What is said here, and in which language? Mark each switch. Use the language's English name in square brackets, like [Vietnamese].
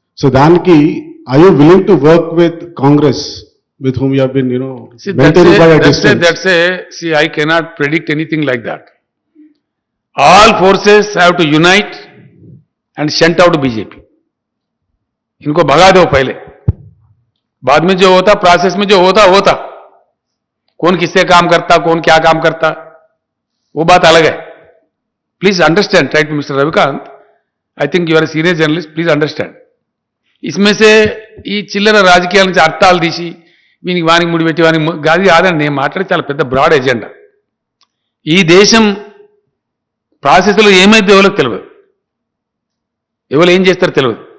[Telugu] So దానికి [English] are you willing to work with Congress, with whom you have been, maintaining by a distance? See, I cannot predict anything like that. All forces have to unite and shunt out BJP. [Hindi] इनको भगा दो पहले, बाद में जो होता, process में जो होता, कौन किससे काम करता, कौन क्या काम करता, वो बात अलग है. [English] Please understand, right, Mr. Ravikant, I think you are a senior journalist, please understand. [Hindi] इसमें से [Telugu] ఈ చిల్లర రాజకీయాల నుంచి అర్థాలు తీసి వీనికి వానికి ముడిపెట్టి వానికి గాది కాదండి. నేను మాట్లాడే చాలా పెద్ద బ్రాడ్ ఎజెండా. ఈ దేశం ప్రాసెస్లో ఏమైతే ఎవరికి తెలియదు, ఎవరు ఏం చేస్తారో తెలియదు.